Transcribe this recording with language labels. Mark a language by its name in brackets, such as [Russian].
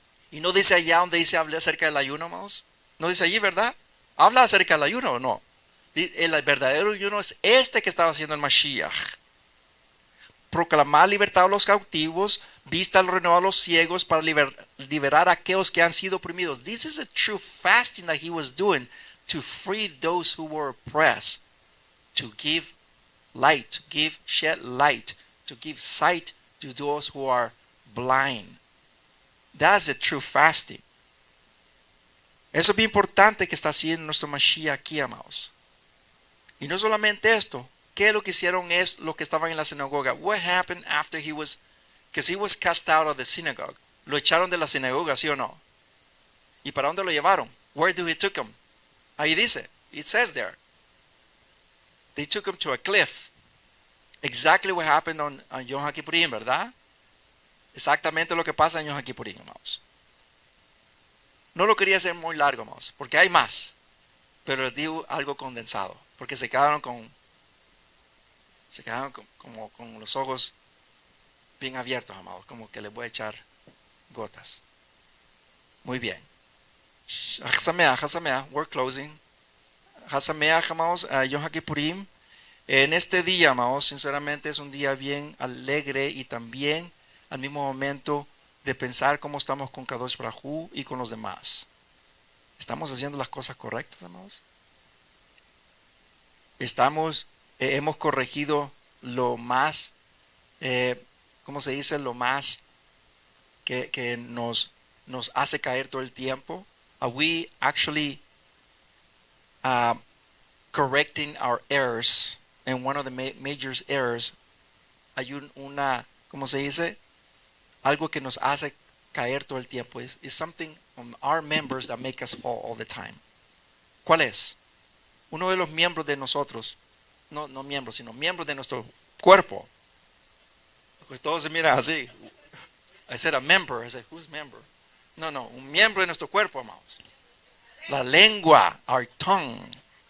[Spanish] Y no dice allá donde dice habla acerca del ayuno, amados. No dice allí, ¿verdad? ¿Habla acerca del ayuno o no? El verdadero ayuno es este que estaba haciendo el Mashiach. Proclamar libertad a los cautivos, vista al renovar a los ciegos, para liberar a aquellos que han sido oprimidos. [English] This is a true fasting that he was doing to free those who were oppressed, to give light, to shed light, to give sight to those who are blind. That's the true fasting. [Spanish] Eso es bien importante que está haciendo nuestro Mashiach aquí, amados. Y no solamente esto. ¿Qué es lo que hicieron es lo que estaban en la sinagoga? [English] What happened after he was cast out of the synagogue? [Spanish] Lo echaron de la sinagoga, ¿sí o no? ¿Y para dónde lo llevaron? [English] Where did he took him? [Spanish] Ahí dice, [English] it says there. They took him to a cliff. Exactly what happened on Yom Hakippurim, ¿verdad? [Spanish] Exactamente lo que pasa en Yom Hakippurim, amados. No lo quería hacer muy largo, amados, porque hay más. Pero les digo algo condensado, porque se quedaron como con los ojos bien abiertos, amados, como que les voy a echar gotas. Muy bien. [English] Hasameach, we're closing. [Spanish] Hasameach, amados, Yom Hakippurim. En este día, amados, sinceramente es un día bien alegre y también al mismo momento de pensar cómo estamos con Kadosh Baruj y con los demás. ¿Estamos haciendo las cosas correctas, amados? Hemos corregido lo más, ¿cómo se dice? Lo más que nos hace caer todo el tiempo. [English] Are we actually uh, correcting our errors? And one of the major errors, [Spanish] hay ¿cómo se dice? Algo que nos hace caer todo el tiempo. [English] Is something on our members that make us fall all the time. [Spanish] ¿Cuál es? Uno de los miembros de nosotros, no miembros, sino miembros de nuestro cuerpo. Pues todos se miran así. [English] I said a member. I said, who's member? [Spanish] No, un miembro de nuestro cuerpo, amados. La lengua, [English] our tongue.